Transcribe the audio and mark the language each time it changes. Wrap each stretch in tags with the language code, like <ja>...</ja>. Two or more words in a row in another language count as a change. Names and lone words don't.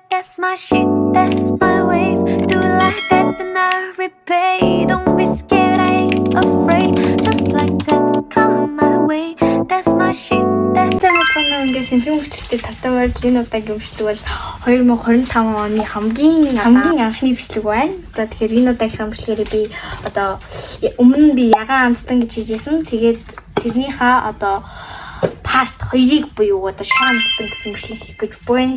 <en>That's my shit, that's my wave. Do it like that, then I repay. Don't be scared, I ain't afraid. Just like that, come my way. That's my shit, that's</en> <mn>Цаана ингээд шинжлэх ухамсартай тавтамаар энэ удаагийн бичлэг бол 2025 оны хамгийн анхны бичлэг байна. За тэгэхээр энэ удаагийн бичлэгээр би одоо өмнө нь би ягаан амттан гэж хийжсэн. Тэгээд тэрнийхээ одоо part 2-ыг буюу одоо шар амттан гэсэн бичлэг хийх гэж байна.</mn>